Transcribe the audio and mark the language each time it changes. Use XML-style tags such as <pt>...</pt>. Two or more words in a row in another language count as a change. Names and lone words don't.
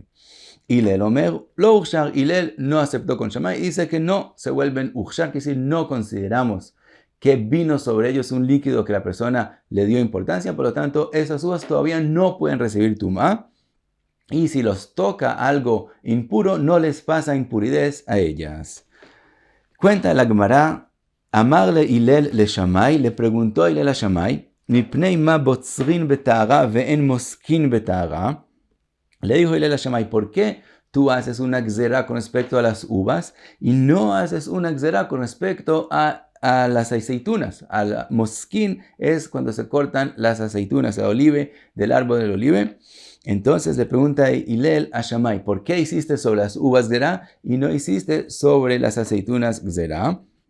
<es>Hillel</es> <he>אומר לא הוכשר,</he> <es>Hillel no aceptó con Shammai y dice que no se vuelven Uchshar, que si no consideramos que vino sobre ellos un líquido que la persona le dio importancia, por lo tanto esas uvas todavía no pueden recibir tumá, y si los toca algo impuro no les pasa impuridad a ellas. Cuenta la Gemara,</es> <arc>אמר ליה הלל לשמאי,</arc> <es>le preguntó a Hillel a Shammai,</es> <he>מפני מה בוצרין בטהרה ואין מוסקין בטהרה.</he> <es>Le dijo Hillel a Shammai, ¿por qué tú haces una gzerá con respecto a las uvas y no haces una gzerá con respecto a las aceitunas? Al mosquín es cuando se cortan las aceitunas, el olive, del árbol del olive. Entonces le pregunta Hillel a Shammai, ¿por qué hiciste sobre las uvas gzerá y no hiciste sobre las aceitunas gzerá?</es>